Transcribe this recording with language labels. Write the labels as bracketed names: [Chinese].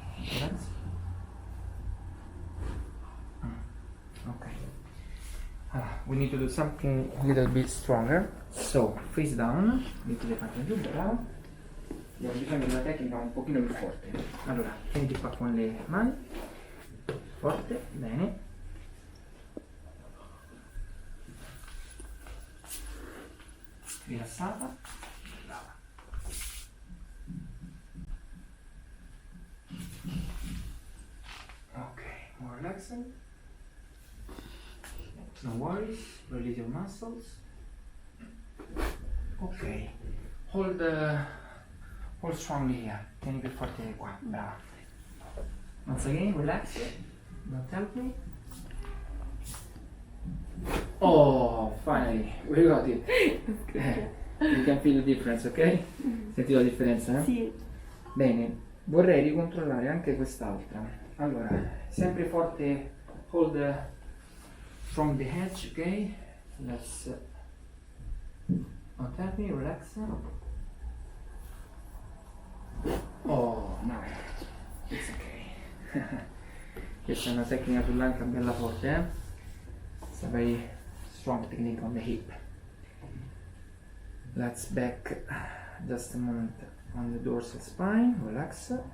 [English] Relax. Okay. We need to do something a little bit stronger. So, face down, [Italian] metti le palle giù, bravo. Abbiamo bisogno di una tecnica un pochino più forte. Allora, tieniti qua con le mani. Forte, bene. Rilassata. Brava. [English] Ok, more relaxing. No worries. worries, release your muscles. Ok, hold strongly here, [Italian] tieni più forte qua, brava. [English] Once again, relax, don't help me. Oh, finally, we got it. You can feel the difference, ok? [Italian] Senti la differenza, eh? Sì. Bene, vorrei ricontrollare anche quest'altra. Allora, sempre forte, [English] hold from the edge, ok? Let's not help me, relax. Oh, no, it's ok. [Italian] Questa è una tecnica sull'anca bella forte, eh? [English] It's a very strong technique on the hip. Let's back just a moment on the dorsal spine, relax.